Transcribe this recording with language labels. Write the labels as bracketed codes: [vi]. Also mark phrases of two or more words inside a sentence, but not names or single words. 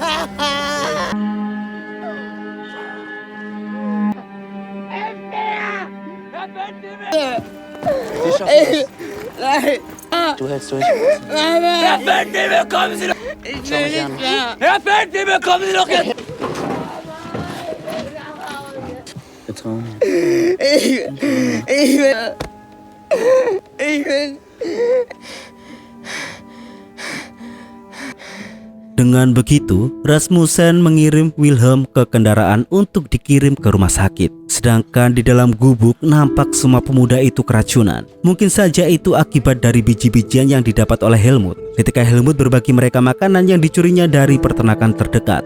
[de] Nein! Du hältst durch. Herr Feldwebel, kommen Sie doch! Ich will nicht mehr! Herr Feldwebel, kommen Sie doch jetzt! Vertrau mir. Ich will... [id] dengan begitu, Rasmussen mengirim Wilhelm ke kendaraan untuk dikirim ke rumah sakit. Sedangkan di dalam gubuk nampak semua pemuda itu keracunan. Mungkin saja itu akibat dari biji-bijian yang didapat oleh Helmut ketika Helmut berbagi mereka makanan yang dicurinya dari peternakan terdekat.